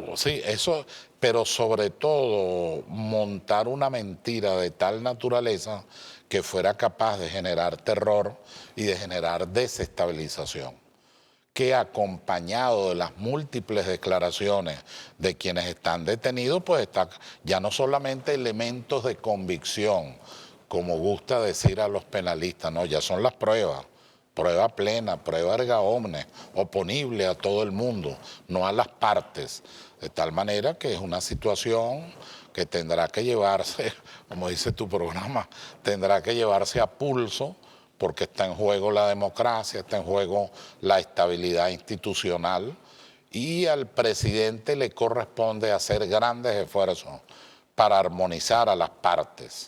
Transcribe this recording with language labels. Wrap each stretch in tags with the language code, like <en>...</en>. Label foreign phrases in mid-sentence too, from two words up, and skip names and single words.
<es>Sí, eso, pero sobre todo montar una mentira de tal naturaleza que fuera capaz de generar terror y de generar desestabilización, que acompañado de las múltiples declaraciones de quienes están detenidos, pues está ya no solamente elementos de convicción, como gusta decir a los penalistas, no, ya son las pruebas. Prueba plena, prueba</es> <la>erga omnes,</la> <es>oponible a todo el mundo, no a las partes. De tal manera que es una situación que tendrá que llevarse, como dice tu programa, tendrá que llevarse a pulso, porque está en juego la democracia, está en juego la estabilidad institucional y al presidente le corresponde hacer grandes esfuerzos para armonizar a las partes.</es>